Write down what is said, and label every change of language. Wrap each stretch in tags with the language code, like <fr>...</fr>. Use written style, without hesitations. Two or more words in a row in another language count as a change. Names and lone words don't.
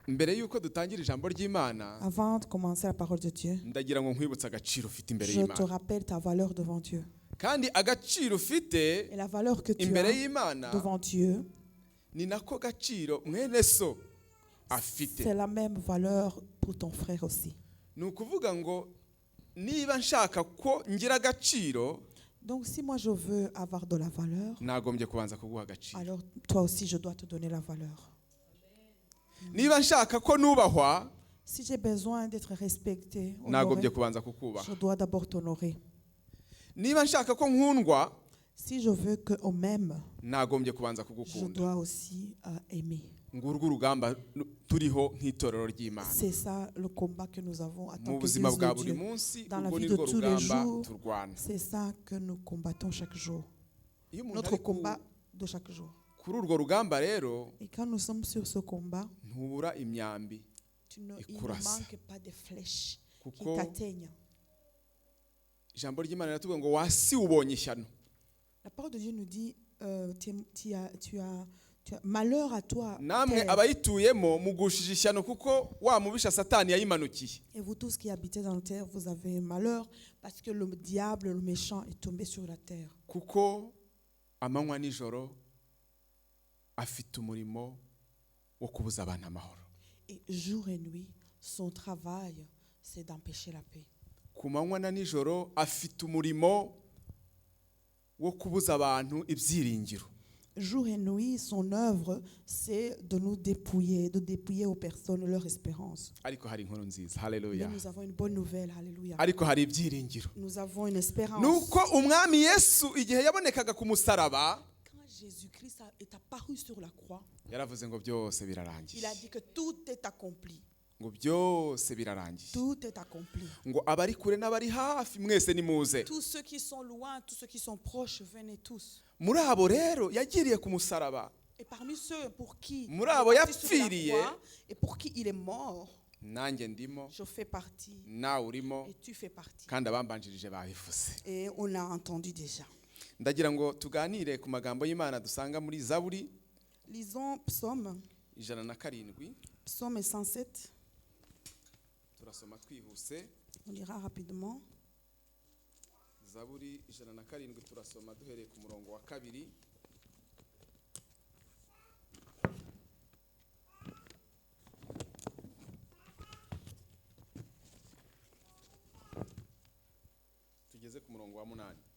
<rw>mbere yuko dutangira ijambo ry'Imana</rw> <fr>Avant de commencer la parole de Dieu,</fr> <rw>ndagira ngo nkwibutse agaciro ufite imbere</rw> <fr>je te</fr> <rw>y'Imana</rw> <fr>rappelle ta valeur devant Dieu.</fr> <rw>kandi agaciro ufite</rw> <fr>Et la valeur que tu</fr> <rw>imbere</rw> <fr>as</fr> <rw>y'Imana</rw> <fr>devant Dieu,</fr> <rw>ni nako gaciro mwene so afite.</rw> <fr>c'est la même valeur pour ton frère aussi.</fr> <rw>Ni ukuvuga ngo niba nshaka ko ngira agaciro</rw> <fr>Donc si moi je veux avoir de la valeur,</fr> <rw>nagombye kubanza kuguha agaciro.</rw> <fr>alors toi aussi je dois te donner la valeur.</fr> <rw>Niba nshaka ko nubahwa</rw> <fr>Si j'ai besoin d'être respecté,</fr> <rw>nagombye</rw> <fr>honoré,</fr> <rw>kubanza kukubaha.</rw> <fr>je dois d'abord t'honorer.</fr> <rw>Niba nshaka ko nkundwa</rw> <fr>Si je veux qu'on m'aime,</fr> <rw>nagombye kubanza</rw> <fr>je</fr> <rw>kugukunda.</rw> <fr>dois aussi aimer.</fr> <rw>Ngurwo urugamba turiho nk'itorero ry'Imana.</rw> <fr>C'est ça le combat que nous avons en</fr> <rw>Mu</rw> <fr>tant</fr> <rw>buzima</rw> <fr>qu'Église</fr> <rw>bwa</rw> <fr>de</fr> <rw>buri</rw> <fr>Dieu.</fr> <rw>munsi</rw> <fr>Dans la</fr> <rw>urwo</rw> <fr>vie</fr> <rw>ni</rw> <fr>de</fr> <rw>rwo</rw> <fr>tous les</fr> <rw>rugamba</rw> <fr>jours,</fr> <rw>turwana.</rw> <fr>c'est ça que nous combattons chaque jour.</fr> <rw>Iyo umuntu</rw> <fr>Notre</fr> <rw>ari</rw> <fr>combat de chaque jour.</fr> <rw>kuri urwo rugamba rero</rw> <fr>Et quand nous sommes sur ce combat,</fr> <rw>ntubura imyambi</rw> <fr>il ne</fr> <rw>Ikurasa.</rw> <fr>manque pas de flèches qui</fr> <rw>kuko</rw> <fr>t'atteignent.</fr> <rw>ijambo ry'Imana riratubwira ngo wasi ubonye ishyano.</rw> <fr>La parole de Dieu nous dit, tu as malheur à toi,</fr> <rw>Namwe</rw> <fr>terre.</fr> <rw>abayituyemo mugushije ishyano kuko wa mubisha Satani yayimanukiye.</rw> <fr>Et vous tous qui habitez dans la terre, vous avez malheur parce que le diable, le méchant, est tombé sur la terre.</fr> <rw>Kuko amanywa nijoro afite umurimo wo kubuza abantu amahoro.</rw> <fr>Et jour et nuit, son travail, c'est d'empêcher la paix.</fr> <rw>Ku manywa na nijoro afite umurimo wo kubuza abantu ibyiringiro.</rw> <fr>Jour et nuit, son œuvre, c'est de nous dépouiller, de dépouiller aux personnes leur espérance.</fr> <rw>Ariko hari inkuru nziza.</rw> <fr>Mais Haleluya. nous avons une bonne nouvelle, alléluia.</fr> <rw>Ariko hari ibyiringiro.</rw> <fr>Nous avons une espérance.</fr> <rw>Nuko umwami Yesu igihe yabonekaga ku musaraba</rw> <fr>Quand Jésus-Christ est apparu sur la croix,</fr> <rw>yaravuze ngo byose birarangiye.</rw> <fr>il a dit que tout est accompli.</fr> <rw>Ngo byose birarangiye.</rw> <fr>Tout est accompli.</fr> <rw>Ngo abari kure n'abari hafi mwese nimuze.</rw> <fr>Tous ceux qui sont loin, tous ceux qui sont proches, venez tous.</fr> <rw>Muri abo rero yagiriye ku musaraba.</rw> <fr>Et parmi ceux pour qui il est</fr> <rw>Muri abo</rw> <fr>parti sur la</fr> <rw>yapfiriye,</rw> <fr>croix et pour qui il est mort,</fr> <rw>nanjye ndimo,</rw> <fr>je fais partie</fr> <rw>nawe urimo,</rw> <fr>et tu fais partie.</fr> <rw>kandi abambanjirije babivuze.</rw> <fr>Et on a entendu déjà.</fr> <rw>Ndagira ngo tuganire ku magambo y'Imana dusanga muri Zaburi</rw> <fr>Lisons Psaume 107. Psaume 107.</fr> <rw>Turasoma twihuse.</rw> <fr>On lira rapidement.</fr> <rw>Zaburi 107 turasoma duhereye ku murongo wa 2. Tugeze ku murongo wa 8.</rw>